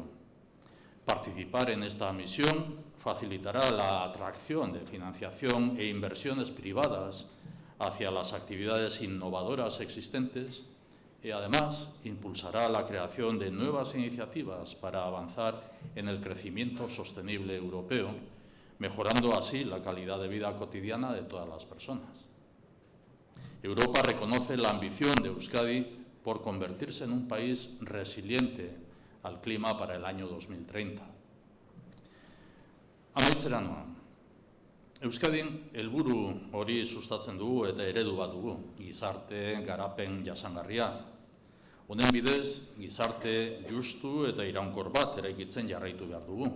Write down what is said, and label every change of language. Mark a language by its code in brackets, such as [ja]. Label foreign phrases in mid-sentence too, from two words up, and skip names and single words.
[es] Participar en esta misión facilitará la atracción de financiación e inversiones privadas hacia las actividades innovadoras existentes y además impulsará la creación de nuevas iniciativas para avanzar en el crecimiento sostenible europeo, mejorando así la calidad de vida cotidiana de todas las personas. Europa reconoce la ambición de Euskadi por convertirse en un país resiliente al clima para el año 2030. [eu] Amaitzera noa. Euskadin helburu hori sustatzen dugu eta eredu bat dugu, gizarte garapen jasangarria. Honen bidez, gizarte justu eta iraunkor bat eraikitzen jarraitu behar dugu.